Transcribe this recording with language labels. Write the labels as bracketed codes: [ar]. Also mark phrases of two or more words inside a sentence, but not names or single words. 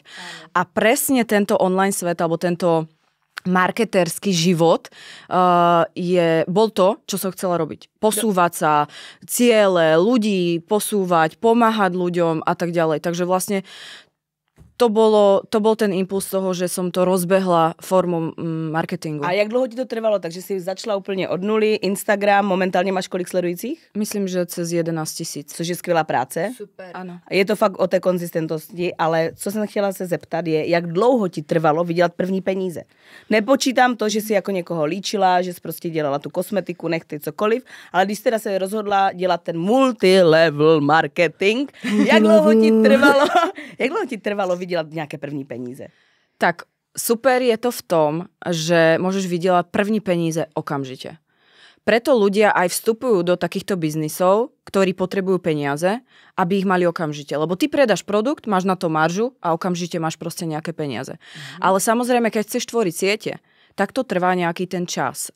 [sk] A presne tento online svet, alebo tento marketérsky život bol to, čo som chcela robiť. Posúvať sa, ciele, ľudí posúvať, pomáhať ľuďom a tak ďalej. Takže vlastne to bol ten impuls toho, že som to rozbehla formou marketingu. [cs] A jak dlouho ti to trvalo? Takže si začala úplně od nuly, Instagram, momentálně máš kolik sledujících? [sk] Myslím, že cez 11 000. [cs] Což je skvělá práce. Super. Ano. Je to fakt o té konzistentnosti, ale co jsem chtěla se zeptat je, jak dlouho ti trvalo vydělat první peníze. Nepočítám to, že si jako někoho líčila, že jsi prostě dělala tu kosmetiku, nechty, cokoliv, ale když teda se rozhodla dělat ten multilevel marketing, jak dlouho ti trvalo vydělat nějaké první peníze? [sk] Tak super je to v tom, že môžeš vydelať [cs] první peníze [sk] okamžite. Preto ľudia aj vstupujú do takýchto biznisov, ktorí potrebujú peniaze, aby ich mali okamžite. Lebo ty predáš produkt, máš na to maržu a okamžite máš proste nejaké peniaze. Ale samozrejme, keď chceš tvoriť siete, tak to trvá nejaký ten čas.